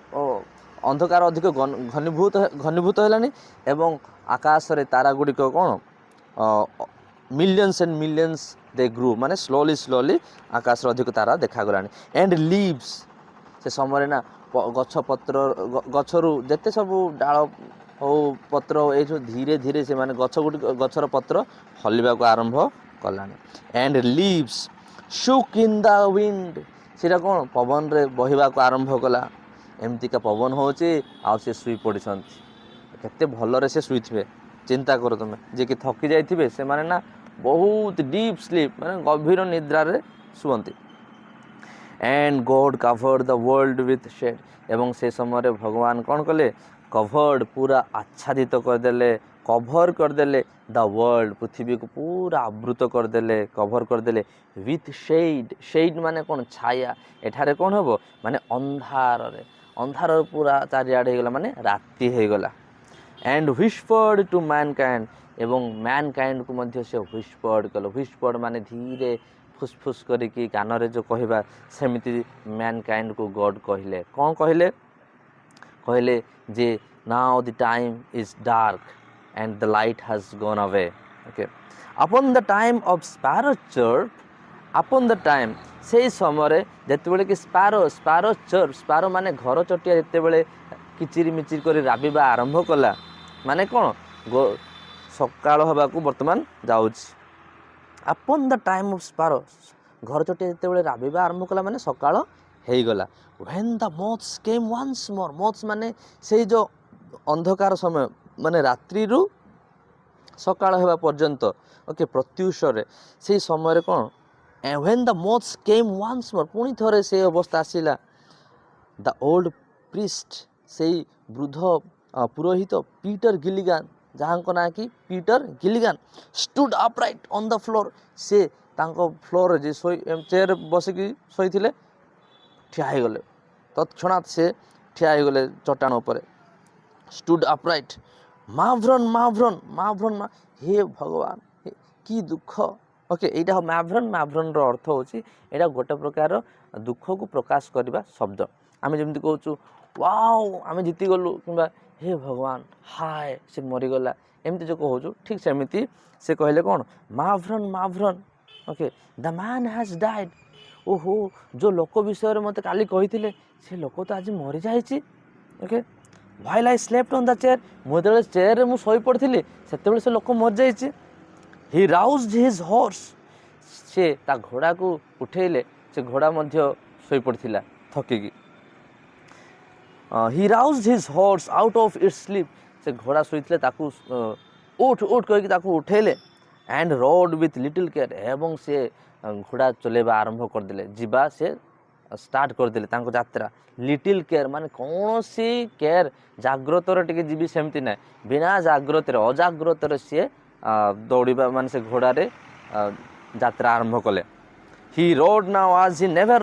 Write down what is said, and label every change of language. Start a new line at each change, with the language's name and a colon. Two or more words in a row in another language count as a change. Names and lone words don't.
Odia: ଅଧିକ ଘନୀଭୂତ ହେଲାଣି ଏବଂ ଆକାଶରେ ତାରା ଗୁଡ଼ିକ କ'ଣ
English: millions and millions they grew
Odia: ମାନେ ସ୍ଲୋଲି ଆକାଶରେ ଅଧିକ ତାରା ଦେଖାଗଲାଣି
English: and leaves
Odia: ସେ ସମୟରେ ନା ଗଛରୁ ଯେତେ ସବୁ ଡାଳ ହଉ ପତ୍ର ହଉ ଏଇସବୁ ଧୀରେ ଧୀରେ ସେମାନେ ଗଛର ପତ୍ର ହଲିବାକୁ ଆରମ୍ଭ କଲାଣି
English: and leaves shook in the wind
Odia: ସେଇଟା କ'ଣ ପବନରେ ବହିବାକୁ ଆରମ୍ଭ କଲା ଏମିତିକା ପବନ ହେଉଛି ଆଉ ସେ ଶୋଇ ପଡ଼ିଛନ୍ତି କେତେ ଭଲରେ ସେ ଶୋଇଥିବେ ଚିନ୍ତା କର ତୁମେ ଯିଏକି ଥକି ଯାଇଥିବେ ସେମାନେ ନା ବହୁତ
English: deep sleep
Odia: ମାନେ ଗଭୀର ନିଦ୍ରାରେ ଶୁଅନ୍ତି
English: and God covered the world with shade
Odia: ଏବଂ ସେ ସମୟରେ ଭଗବାନ କ'ଣ କଲେ କଭର୍ଡ ପୁରା ଆଚ୍ଛାଦିତ କରିଦେଲେ କଭର କରିଦେଲେ
English: the world
Odia: ପୃଥିବୀକୁ ପୁରା ଆବୃତ କରିଦେଲେ କଭର କରିଦେଲେ
English: with shade
Odia: ମାନେ କ'ଣ ଛାୟା ଏଠାରେ କ'ଣ ହେବ ମାନେ ଅନ୍ଧାର ପୁରା ଚାରିଆଡ଼େ ହେଇଗଲା ମାନେ ରାତି ହେଇଗଲା
English: and whispered to mankind
Odia: ଏବଂ ମ୍ୟାନକାଇଣ୍ଡକୁ ମଧ୍ୟ ସେ ହ୍ୱିସ୍ପର୍ଡ ମାନେ ଧୀରେ ଫୁସଫୁସ କରିକି କାନରେ ଯେଉଁ କହିବା ସେମିତି ମ୍ୟାନକାଇଣ୍ଡକୁ ଗଡ୍ କହିଲେ କ'ଣ କହିଲେ ଯେ
English: now the time is dark and the light has gone away okay upon the time of sparrow chirp upon the time
Odia: ସେଇ ସମୟରେ ଯେତେବେଳେ କି ସ୍ପାରୋ ମାନେ ଘର ଚଟିଆ ଯେତେବେଳେ କିଚିରି ମିଚିରି କରି ରାବିବା ଆରମ୍ଭ କଲା ମାନେ କ'ଣ ସକାଳ ହେବାକୁ ବର୍ତ୍ତମାନ ଯାଉଛି
English: upon the time of sparrow
Odia: ଘର ଚଟିଆ ଯେତେବେଳେ ରାବିବା ଆରମ୍ଭ କଲା ମାନେ ସକାଳ ହେଇଗଲା
English: when the moths came once more
Odia: moths ମାନେ ସେଇ ଯେଉଁ ଅନ୍ଧକାର ସମୟ ମାନେ ରାତ୍ରିରୁ ସକାଳ ହେବା ପର୍ଯ୍ୟନ୍ତ ଓକେ ପ୍ରତ୍ୟୁଷରେ ସେଇ ସମୟରେ କ'ଣ
English: when the moths came once more
Odia: ପୁଣି ଥରେ ସେଇ ଅବସ୍ଥା ଆସିଲା
English: the old priest
Odia: ସେଇ ବୃଦ୍ଧ ପୁରୋହିତ ପିଟର ଗିଲିଗାନ ଯାହାଙ୍କ ନାଁ କି ପିଟର ଗିଲିଗାନ
English: stood upright on the floor
Odia: ସେ ତାଙ୍କ ଫ୍ଲୋରରେ ଯେ ଚେୟାର ବସିକି ଶୋଇଥିଲେ ଠିଆ ହେଇଗଲେ ତତ୍କ୍ଷଣାତ୍ ସେ ଠିଆ ହେଇଗଲେ ଚଟାଣ ଉପରେ
English: stood upright
Odia: ମାଭ୍ରନ୍ ହେ ଭଗବାନ କି ଦୁଃଖ ଓକେ ଏଇଟା ମାଭ୍ରନ୍ର ଅର୍ଥ ହେଉଛି ଏଇଟା ଗୋଟେ ପ୍ରକାର ଦୁଃଖକୁ ପ୍ରକାଶ କରିବା ଶବ୍ଦ ଆମେ ଯେମିତି କହୁଛୁ ୱାଓ ଆମେ ଜିତିଗଲୁ କିମ୍ବା ହେ ଭଗବାନ ହାୟ ସେ ମରିଗଲା ଏମିତି ଯେଉଁ କହୁଛୁ ଠିକ୍ ସେମିତି ସେ କହିଲେ କ'ଣ ମାଭ୍ରନ୍ ଓକେ
English: the man has died
Odia: ଓହୋ ଯେଉଁ ଲୋକ ବିଷୟରେ ମୋତେ କାଲି କହିଥିଲେ ସେ ଲୋକ ତ ଆଜି ମରିଯାଇଛି ଓକେ
English: while I slept on the chair
Odia: ମୁଁ ଯେତେବେଳେ ଚେୟାରରେ ମୁଁ ଶୋଇପଡ଼ିଥିଲି ସେତେବେଳେ ସେ ଲୋକ ମରିଯାଇଛି
English: he roused his horse
Odia: ସେ ତା ଘୋଡ଼ାକୁ ଉଠେଇଲେ ସେ ଘୋଡ଼ା ମଧ୍ୟ ଶୋଇପଡ଼ିଥିଲା ଥକିକି
English: he roused his horse out of its sleep
Odia: ସେ ଘୋଡ଼ା ଶୋଇଥିଲେ ତାକୁ ଉଠ କହିକି ତାକୁ ଉଠେଇଲେ
English: and rode with little care
Odia: ଏବଂ ସେ ଘୋଡ଼ା ଚଲେଇବା ଆରମ୍ଭ କରିଦେଲେ ଯିବା ସେ ଷ୍ଟାର୍ଟ କରିଦେଲେ ତାଙ୍କ ଯାତ୍ରା ଲିଟିଲ୍ କେୟାର ମାନେ କୌଣସି କେୟାର ଜାଗ୍ରତରେ ଟିକେ ଯିବି ସେମିତି ନାହିଁ ବିନା ଅଜାଗ୍ରତରେ ସିଏ ଦୌଡ଼ିବା ମାନେ ସେ ଘୋଡ଼ାରେ ଯାତ୍ରା ଆରମ୍ଭ କଲେ
English: he rode now as he never